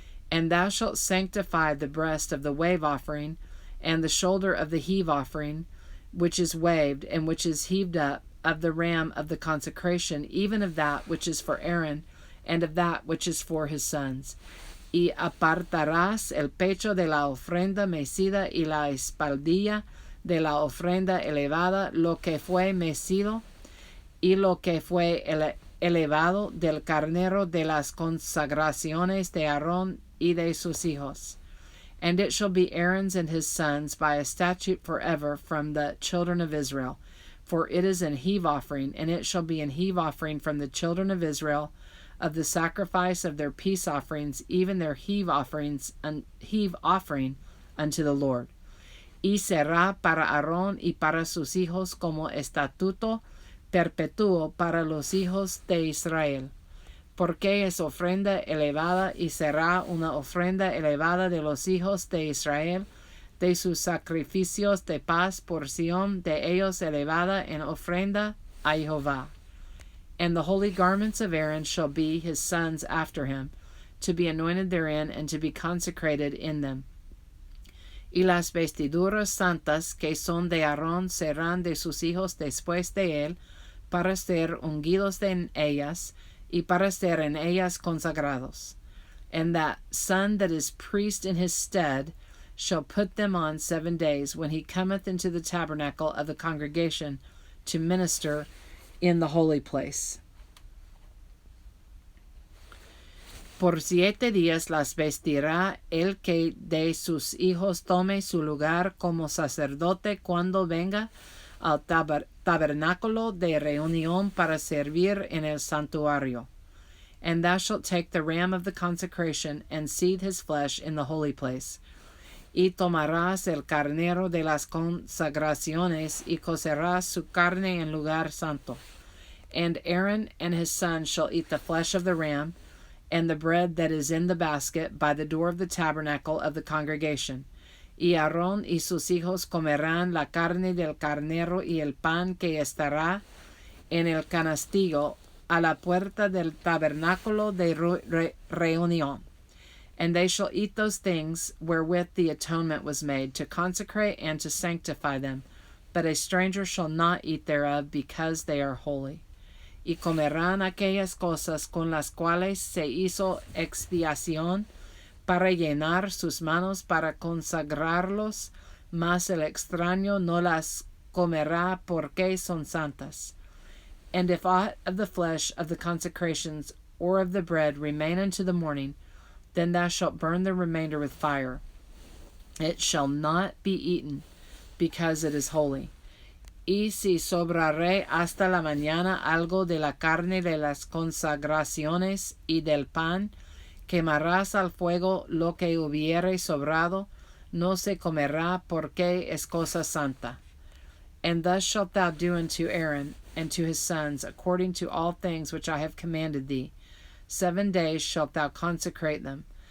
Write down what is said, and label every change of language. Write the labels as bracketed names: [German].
[English] And thou shalt sanctify the breast of the wave offering, and the shoulder of the heave offering, which is waved, and which is heaved up, of the ram of the consecration, even of that which is for Aaron, and of that which is for his sons. [Spanish] Y apartarás el pecho de la ofrenda mecida y la espaldilla de la ofrenda elevada, lo que fue mecido y lo que fue elevado del carnero de las consagraciones de Aarón y de sus hijos. [English] And it shall be Aaron's and his sons by a statute forever from the children of Israel. For it is an heave offering, and it shall be an heave offering from the children of Israel, of the sacrifice of their peace offerings, even their heave offering unto the Lord. [Spanish] Y será para Aarón y para sus hijos como estatuto perpetuo para los hijos de Israel. Porque es ofrenda elevada, y será una ofrenda elevada de los hijos de Israel, de sus sacrificios de paz, porción de ellos elevada en ofrenda a Jehová. [English] And the holy garments of Aaron shall be his sons after him, to be anointed therein, and to be consecrated in them. [Spanish] Y las vestiduras santas que son de Aarón serán de sus hijos después de él, para ser ungidos en ellas, y para ser en ellas consagrados. [English] And that son that is priest in his stead shall put them on 7 days, when he cometh into the tabernacle of the congregation to minister in the holy place. [Spanish] Por 7 días las vestirá el que de sus hijos tome su lugar como sacerdote cuando venga al tabernáculo de reunión para servir en el santuario. [English] And thou shalt take the ram of the consecration, and seethe his flesh in the holy place. [Spanish] Y tomarás el carnero de las consagraciones, y cocerás su carne en lugar santo. [English] And Aaron and his sons shall eat the flesh of the ram, and the bread that is in the basket by the door of the tabernacle of the congregation. [Spanish] Y Aarón y sus hijos comerán la carne del carnero y el pan que estará en el canastillo a la puerta del tabernáculo de reunión. [English] And they shall eat those things wherewith the atonement was made, to consecrate and to sanctify them. But a stranger shall not eat thereof, because they are holy. [Spanish] Y comerán aquellas cosas con las cuales se hizo expiación, para llenar sus manos para consagrarlos, mas el extraño no las comerá, porque son santas. [English] And if aught of the flesh of the consecrations or of the bread remain unto the morning, then thou shalt burn the remainder with fire. It shall not be eaten, because it is holy. [Spanish] Y si sobrare hasta la mañana algo de la carne de las consagraciones y del pan, quemarás al fuego lo que hubiere sobrado, no se comerá, porque es cosa santa. [English] And thus shalt thou do unto Aaron and to his sons, according to all things which I have commanded thee. 7 days shalt thou consecrate them.